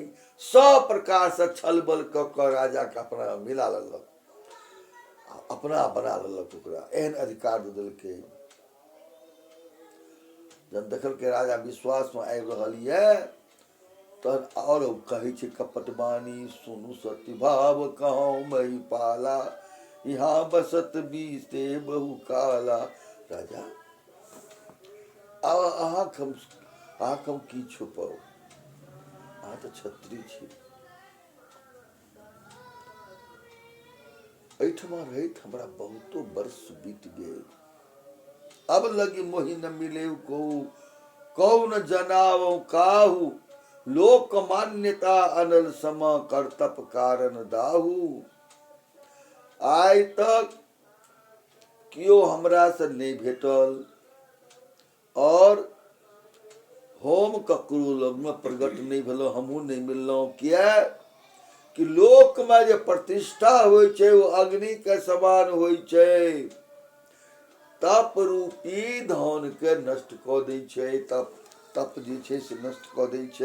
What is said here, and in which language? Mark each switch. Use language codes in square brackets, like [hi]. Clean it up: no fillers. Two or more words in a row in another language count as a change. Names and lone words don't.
[mai] 100 प्रकार से छल बल क राजा के अपना मिला लेलक, अपना बना लेलक, ओकरा एहन अधिकार दे देलकै। जब देखल के राजा विश्वास में आबि रहल ये, तहन और कहे छै कपटवाणी [awa] सुनु सत्य भाव कहूँ मही पाला, यहाँ बसत बीते बहु काला। [mai] राजा अहाँ हम की छुपाऊ, अहाँ तो क्षत्रिय छी, एहिठमा रहैत हमरा बहुतो वर्ष बीत गेल, [awa] अब लगी मोहि न मिले को, कौन जनाव काहू, लोक मान्यता अनल सम, कर्तप कारण दाहू। [mai] आइ तक कियो हमरा से नहीं भेटल, और हम ककरो लग में प्रगट नहीं भेलौं, हमहूँ नहीं मिललौं। किया कि लोक में जे प्रतिष्ठा होइ छै वो अग्नि के समान होइ छै, तप रूपी धन के नष्ट कऽ दै छै, तप जे छै से नष्ट कऽ दै छै।